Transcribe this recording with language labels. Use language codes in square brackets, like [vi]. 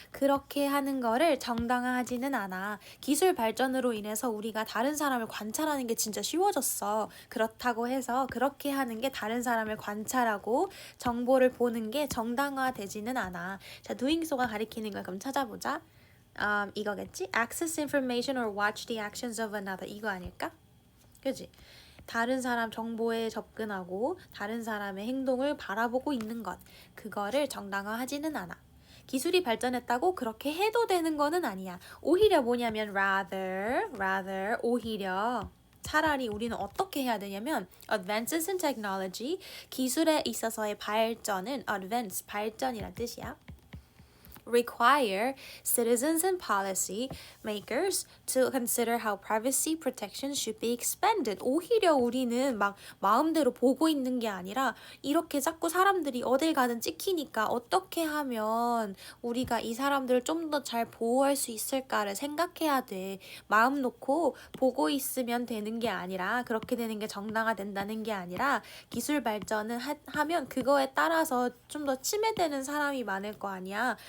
[ko] 그렇게 하는 거를 정당화하지는 않아. 기술 발전으로 인해서 우리가 다른 사람을 관찰하는 게 진짜 쉬워졌어. 그렇다고 해서 그렇게 하는 게 다른 사람을 관찰하고 정보를 보는 게 정당화되지는 않아. 자, doing so가 가리키는 걸 그럼 찾아보자. 이거겠지? [en] Access information or watch the actions of another. [ko] 이거 아닐까? 그지? 다른 사람 정보에 접근하고 다른 사람의 행동을 바라보고 있는 것. 그거를 정당화하지는 않아. 기술이 발전했다고 그렇게 해도 되는 거는 아니야. 오히려 뭐냐면 rather 오히려 차라리 우리는 어떻게 해야 되냐면 [en] advances in technology [ko] 기술에 있어서의 발전은 advance 발전이란 뜻이야. [en] require citizens and policy makers to consider how privacy protection should be expanded. [ko] 오히려 우리는 막 마음대로 보고 있는 게 아니라 이렇게 자꾸 사람들이 어딜 가든 찍히니까 어떻게 하면 우리가 이 사람들을 좀 더 잘 보호할 수 있을까를 생각해야 돼. 마음 놓고 보고 있으면 되는 게 아니라 그렇게 되는 게 정당화된다는 게 아니라 기술 발전은 하면 그거에 따라서 좀 더 침해되는 사람이 많을 거 아니야.